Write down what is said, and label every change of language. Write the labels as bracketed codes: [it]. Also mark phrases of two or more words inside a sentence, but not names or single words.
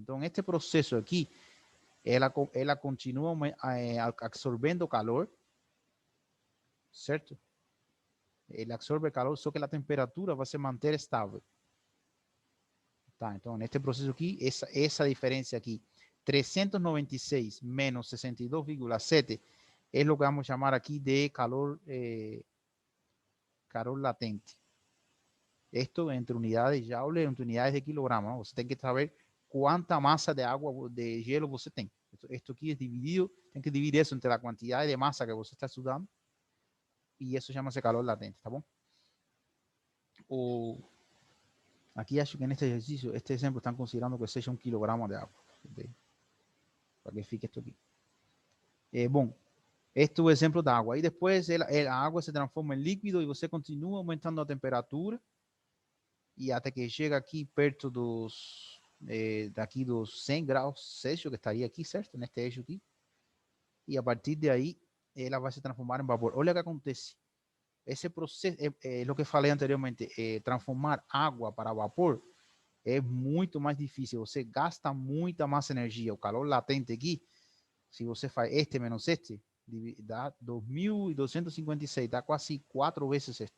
[pt] Então, este processo aqui, ela continua absorvendo calor, certo? Ele absorve calor, só que a temperatura vai se manter estável. Tá, então, neste processo aqui, essa diferença aqui, [es] 396 menos 62,7 es lo que vamos a llamar aquí de calor, calor latente. Esto entre unidades de joule, entre unidades de kilogramos. ¿No? [pt] Você tem que saber [es] cuánta masa de agua, de hielo [pt] você tem. [es] Esto aquí es dividido, [pt] tem que dividir [es] eso entre la cantidad de masa que [pt] você está estudando [es] y eso llama-se calor latente, [pt] ¿tá bom? [es] Aquí [pt] acho que [es] en este ejercicio, este ejemplo, están considerando que sea 1 kilogramo de agua. Para [pt] que fique [es] esto aquí. Bom, este es un ejemplo de agua. Y después la agua se transforma en líquido y você continúa aumentando la temperatura y hasta que llega aquí [pt] perto daqui dos 100 graus Celsius, [es] que estaría aquí, [pt] certo? Neste eixo aqui. E a partir de aí, ela vai se transformar em vapor. Olha o que acontece. Esse processo, é o que falei anteriormente, transformar água para vapor é muito mais difícil. Você gasta muita mais energia. O calor latente aqui, se você faz este menos este, dá 2.256, dá quase 4 vezes esto.